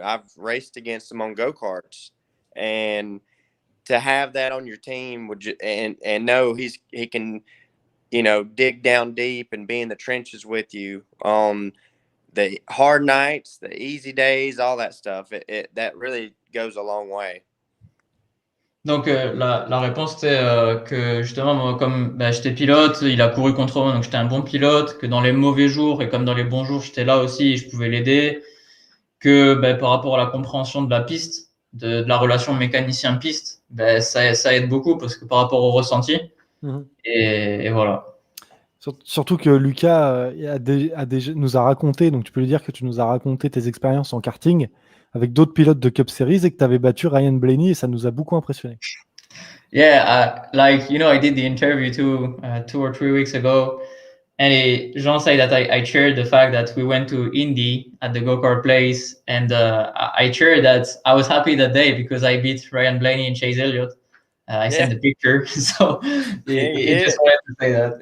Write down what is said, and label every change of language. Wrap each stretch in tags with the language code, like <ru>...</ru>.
<en>I've raced against him on go-karts, and to have that on your team and know he can, you know, dig down deep and be in the trenches with you on the hard nights, the easy days, all that stuff. That really goes a long way.</en> <fr>Donc la réponse c'était que justement moi, comme j'étais pilote, il a couru contre moi, donc j'étais un bon pilote, que dans les mauvais jours et comme dans les bons jours j'étais là aussi et je pouvais l'aider, que par rapport à la compréhension de la piste, de la relation mécanicien-piste, ça aide beaucoup parce que par rapport au ressenti. Et voilà. Surtout que Lucas nous a raconté, donc tu peux lui dire que tu nous as raconté tes expériences en karting avec d'autres pilotes de Cup Series et que tu avais battu Ryan Blaney et ça nous a beaucoup impressionné.</fr> <en>Yeah, like, you know, I did the interview 2 or 3 weeks ago, and Jean said that I cheered the fact that we went to Indy at the go-kart place, and I cheered that I was happy that day because I beat Ryan Blaney and Chase Elliott. I sent the picture, so he just wanted to say that.</en>